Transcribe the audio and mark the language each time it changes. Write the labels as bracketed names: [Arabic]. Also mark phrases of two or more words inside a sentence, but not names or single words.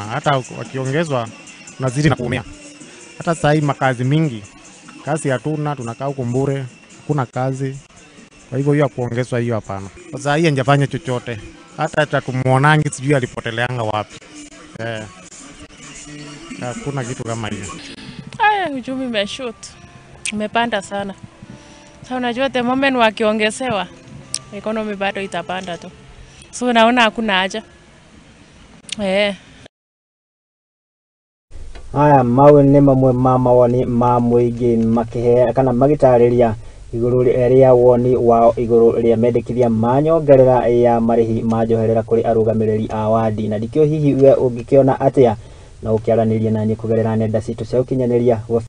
[Swahili] Hata wakiongezwa nazidi na kuumia. Hata saa hii makazi mingi, kazi hatuna, tunakaa huko mbure, hakuna kazi. Kwa hivyo hiyo kuongezwa hiyo hapana. Saa hii hajafanya chochote. Hata tumuonangi sijui alipoteleanga wapi. Hakuna kitu kama hiyo. Uchumi umeshoot. Umepanda sana. Sasa unajua [English] the moment [Swahili] wakiongezewa economy bado itapanda tu. So naona hakuna haja. [Kikuyu] Aya mawe nĩ mamwe ma mawoni ma mũingĩ makĩhe kana magĩtarĩria igũrũ rĩa woni wao igũrũ rĩa mendekithia ma nyongerera ya marĩhi ma Njoherera kũrĩ arũgamĩrĩri a wadi na ndikĩo hihi we ũngĩkĩona atĩa na ũkĩaranĩria na niĩ kũgerera nenda citũ cia ũkinyanĩria.